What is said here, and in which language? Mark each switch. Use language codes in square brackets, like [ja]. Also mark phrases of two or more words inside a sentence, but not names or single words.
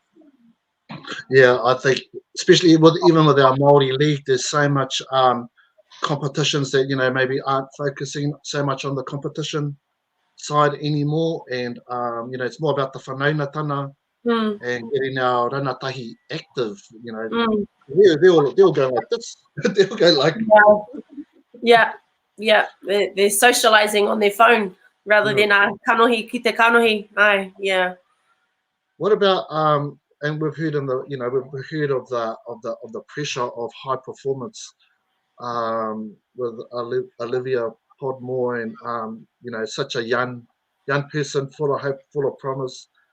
[en] Yeah, I think especially even with our Māori league, there's so much competitions that maybe aren't focusing so much on the competition side anymore, and it's more about the whanaungatanga and getting our ranatahi active. They'll go like this. They'll go like yeah. They're socializing on their phone rather than [mi] kanohi ki te kanohi. [en] Yeah. What about and we've heard we've heard of the pressure of high performance with Olivia Podmore and such a young person full of hope, full of promise.